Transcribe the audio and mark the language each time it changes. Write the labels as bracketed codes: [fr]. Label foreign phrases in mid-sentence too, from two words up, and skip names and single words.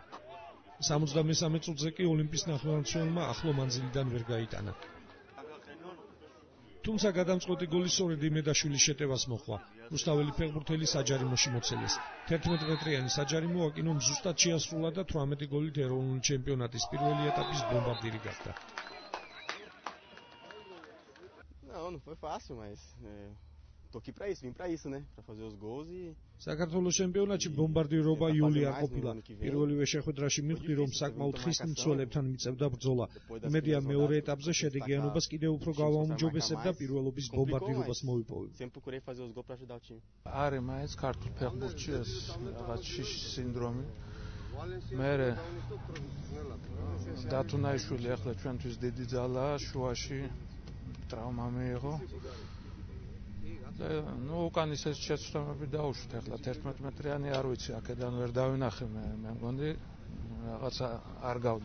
[ka] 73 წუთზე კი ოლიმპის ნახევარმცველმა ახლო მანძილიდან ვერ გაიტანა. თუმცა გადამწყვეტი გოლი სწორედ იმედაშვილის შეტევას მოჰყვა. რუსთაველი ფეხბურთელი საჯარიმოში მოცელეს. 11 მეტრიანი საჯარიმო აკინომ ზუსტად შეასრულა და 18 გოლით ეროვნული ჩემპიონატის პირველი ეტაპის ბომბარდირი გახდა. [pt] Não foi fácil, mas tô aqui pra isso, vim pra isso, né? Pra fazer os gols e [ka] საქართველოს ჩემპიონატში ბომბარდირობა იული არ ყოფილა. პირველივე შეხვედრაში მიხვდი, რომ საკმაოდ ხის მცველებთან მიწევდა ბრძოლა. იმედია მეორე ეტაპზე შედეგიანობას კიდევ უფრო გავაუმჯობესებ და პირველობის ბომბარდირობას მოვიპოვებ. [pt] sempre procurei fazer os gols pra ajudar o time. [ka] არის მაინც ქართულ ფეხბურთში ეს რაღაც შიშის სინდრომი. მე დათუნაიშვილი ახლა ჩვენთვის დიდი ძალაა, შუაში ტრავმა მიიღო. უკან ისე შეცდომები დაუშვით, ახლა 11 მეტრიანი არ ვიცი, აქედან ვერ დავინახე მე მგონი რაღაცა არ გავდა.